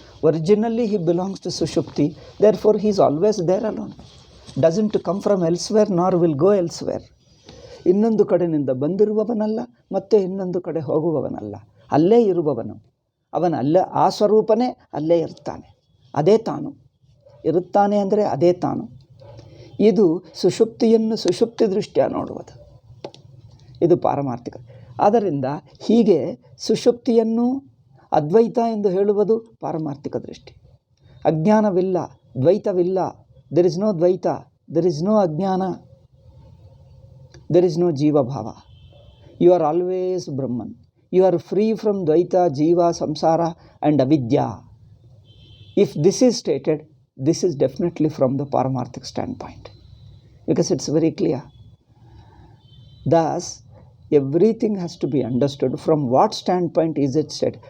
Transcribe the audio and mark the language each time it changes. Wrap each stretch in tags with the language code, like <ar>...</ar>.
<en>Originally he belongs to Sushupti, therefore he is always there alone. Doesn't come from elsewhere nor will go elsewhere.</en> <kn>ಇನ್ನೊಂದು ಕಡೆಯಿಂದ ಬಂದಿರುವವನಲ್ಲ, ಮತ್ತೆ ಇನ್ನೊಂದು ಕಡೆ ಹೋಗುವವನಲ್ಲ, ಅಲ್ಲೇ ಇರುವವನು. ಅವನಲ್ಲ, ಆ ಸ್ವರೂಪನೇ ಅಲ್ಲೇ ಇರ್ತಾನೆ, ಅದೇ ತಾನು ಇರುತ್ತಾನೆ ಅಂದರೆ ಅದೇ ತಾನು. ಇದು ಸುಷುಪ್ತಿಯನ್ನು ಸುಷುಪ್ತಿ ದೃಷ್ಟಿಯ ನೋಡುವುದು, ಇದು ಪಾರಮಾರ್ಥಿಕ. ಆದ್ದರಿಂದ ಹೀಗೆ ಸುಷುಪ್ತಿಯನ್ನು ಅದ್ವೈತ ಎಂದು ಹೇಳುವುದು ಪಾರಮಾರ್ಥಿಕ ದೃಷ್ಟಿ. ಅಜ್ಞಾನವಿಲ್ಲ, ದ್ವೈತವಿಲ್ಲ.</kn> <en>There is no dvaita, there is no ajnana, there is no jiva bhava. You are always Brahman. You are free from Dvaita, Jiva, Samsara and Avidya. If this is stated, this is definitely from the Paramarthic standpoint, because it's very clear. Thus, everything has to be understood from what standpoint is it said.</en>